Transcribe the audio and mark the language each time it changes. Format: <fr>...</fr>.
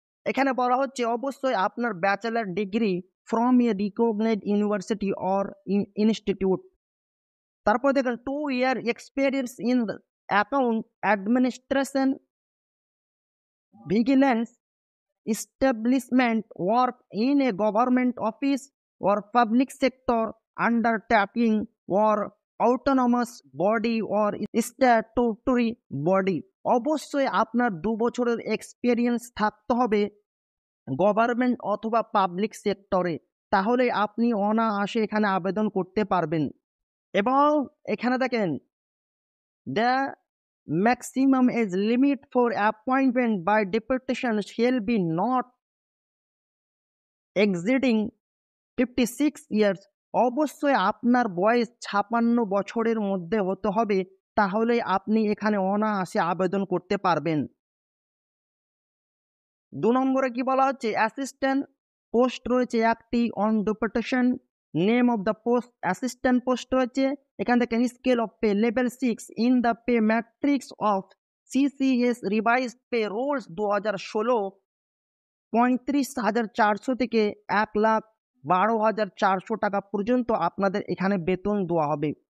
<bn>এখানে বলা হচ্ছে অবশ্যই আপনার bachelor degree</bn> <en>From a recognised university or institute.</en> <bn>তারপর দেখেন</bn> <en>2 year experience in account administration, vigilance, establishment, work in a government office or public sector undertaking or autonomous body or statutory body।</en> <bn>অবশ্যই আপনার 2 বছরের এক্সপিরিয়েন্স থাকতে হবে government অথবা public সেক্টরে, তাহলে আপনি অনায়াসে এখানে আবেদন করতে পারবেন। এবং এখানে দেখেন</bn> <en>The maximum age limit for appointment by deputation shall be not exceeding 56 years।</en> <bn>অবশ্যই আপনার বয়স 56 বছরের মধ্যে হতে হবে, তাহলে আপনি এখানে অনায়াসে আবেদন করতে পারবেন। 2 নম্বরে কি বলা হচ্ছে অ্যাসিস্ট্যান্ট পোস্ট রয়েছে একটি, on deputation. Name of the post assistant post রয়েছে। এখান থেকে scale of pay level 6 in the pay matrix of CCS revise pay rules 2016 35,400 থেকে 1,12,400 টাকা পর্যন্ত আপনাদের এখানে বেতন দেওয়া হবে।</bn>